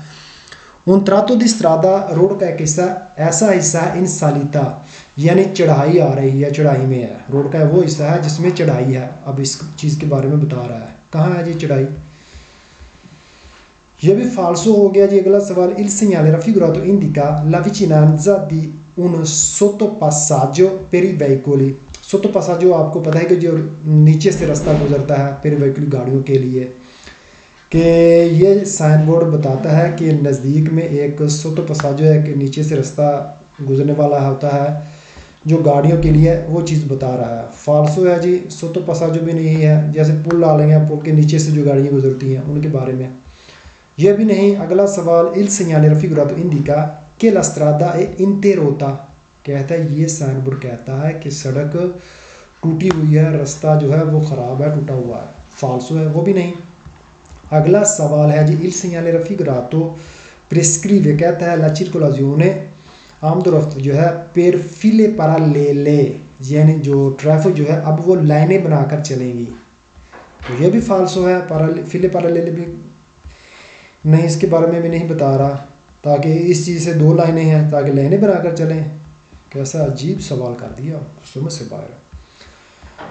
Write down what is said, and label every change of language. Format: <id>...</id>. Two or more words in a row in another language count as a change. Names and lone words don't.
<it>un tratto di strada</it> <ur>روڈ کا ایک حصہ، ایسا حصہ ہے</ur> <it>in salita,</it> <ur>یعنی چڑھائی آ رہی ہے، چڑھائی میں ہے. روڈ کا وہ حصہ ہے جس میں چڑھائی ہے۔ اب اس چیز کے بارے میں بتا رہا ہے، کہاں ہے جی چڑھائی. یہ بھی فالسو ہو گیا جی۔ اگلا سوال,</ur> <it>il segnale raffigurato indica la vicinanza di un sottopassaggio per i veicoli।</it> <ur>سوٹوپاساجو آپ کو پتا ہے کہ جو نیچے سے راستہ گزرتا ہے</ur> <it>per i veicoli,</it> <ur>گاڑیوں کے لیے، کہ یہ</ur> <en>sign board</en> <ur>بتاتا ہے کہ نزدیک میں ایک سوٹوپاساجو ہے کہ نیچے سے راستہ گزرنے والا ہوتا ہے جو گاڑیوں کے لیے، وہ چیز بتا رہا ہے. فالسو ہے جی۔ سوٹوپاساجو بھی نہیں ہے. جیسے پل ڈالیں گے، پل کے نیچے سے جو گاڑیاں گزرتی ہیں ان کے بارے میں، یہ بھی نہیں. اگلا سوال,</ur> <it>il segnale raffigurato indica che la strada è interrotta,</it> <ur>کہتا ہے یہ</ur> <en>sign board</en> <ur>کہتا ہے کہ سڑک ٹوٹی ہوئی ہے، راستہ جو ہے وہ خراب ہے، ٹوٹا ہوا ہے. فالسو ہے، وہ بھی نہیں۔ اگلا سوال ہے جی,</ur> <it>il segnale raffigurato prescrive,</it> <ur>کہتا ہے</ur> <it>la circolazione</it> <ur>آمدورفت جو ہے</ur> <it>per file parallele,</it> <ur>یعنی جو ٹریفک جو ہے اب وہ لائنیں بنا کر چلیں گی. تو یہ بھی فالسو ہے.</ur> <it>file parallele</it> <ur>بھی نہیں، اس کے بارے میں بھی نہیں بتا رہا، تاکہ اس چیز سے دو لائنیں ہیں تاکہ لائنیں بنا کر چلیں. کیسا عجیب سوال کر دیا، سمجھ سے باہر ہے.</ur>